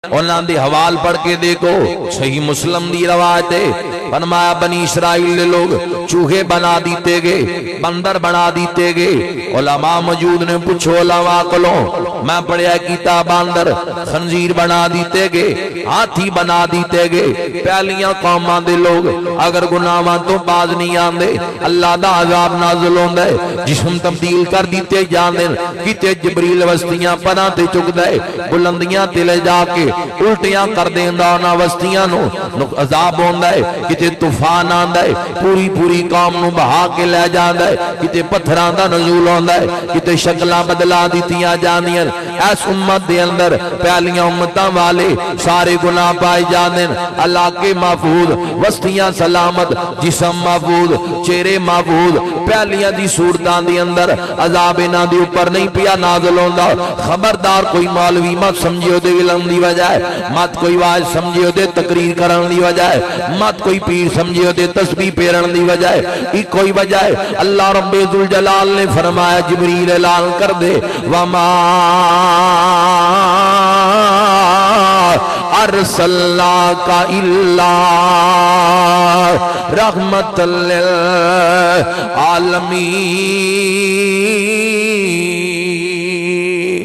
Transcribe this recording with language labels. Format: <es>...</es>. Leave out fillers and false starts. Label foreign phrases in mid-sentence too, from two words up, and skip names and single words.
<pa>انہاں دے حوال پڑھ کے دیکھو، صحیح مسلم دی روایت ہے، فرمایا بنی اسرائیل لوگ چوہے بنا دیتے گئے، بندر بنا دیتے گئے۔ علماء موجود نے پوچھو علماء کلو، میں پڑھیا کتاب اندر خنزیر بنا دیتے گئے، ہاتھی بنا دیتے گئے۔ پہلیاں قوماں دے لوگ اگر گناہاں تو باز نہیں آندے، اللہ دا عذاب نازل ہوندا ہے، جسم تبدیل کر دیتے جاندے، کتے جبریل وستیاں پناہ تے چک دے، بلندیاں تے لے جا کے الٹیاں کر دیندا انہاں وستیاں نو، عذاب ہوندا ہے، کتے طوفان آندا ہے، پوری قوم نو بہا کے لے جاندا ہے، کتے پتھراں دا نزول ہوندا ہے، کتے شکلاں بدلا دتیاں جاندیاں۔ اس امت دے اندر پہلیاں امتاں والے سارے گناہ پائے جاندے، علاقے محفوظ، وستیاں سلامت، جسم محفوظ، چہرے محفوظ۔ پہلیاں دی صورتاں دے اندر عذاب انہاں دے اوپر نہیں پیا نازل ہوندا۔ خبردار کوئی مولوی مت سمجھیو دے علم دی وجہ ہے، مت کوئی واعظ سمجھیو دے تقریر کرن دی وجہ ہے، مت کوئی پیر سمجھیو دے تسبیح پھیرن دی وجہ ہے، ایک کوئی وجہ ہے۔ اللہ رب ذوالجلال نے فرمایا جبریل اعلان کر دے</pa> <ar>وما ارسلناک الا رحمت للعالمین۔</ar>